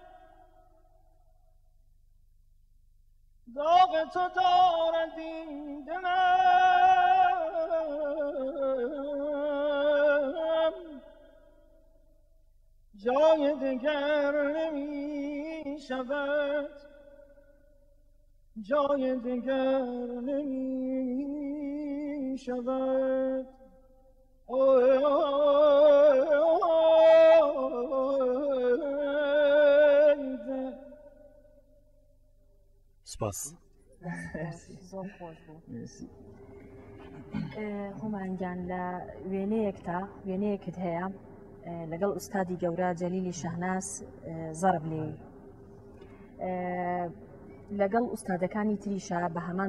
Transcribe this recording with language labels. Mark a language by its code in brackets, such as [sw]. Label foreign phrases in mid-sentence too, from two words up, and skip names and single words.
[fa] داغ تو دارد این دلم جای دگر نمی شود جای دگر نمی شود. سپاس. [ckb] زۆر خۆش بوو. هومانگیان لە وێنەیەکت هەیە لەگەڵ ئوستادی گەورە جەلیلی شەهناس زەرب لێ لەگەڵ ئوستادەکانی تریشە بە هەمان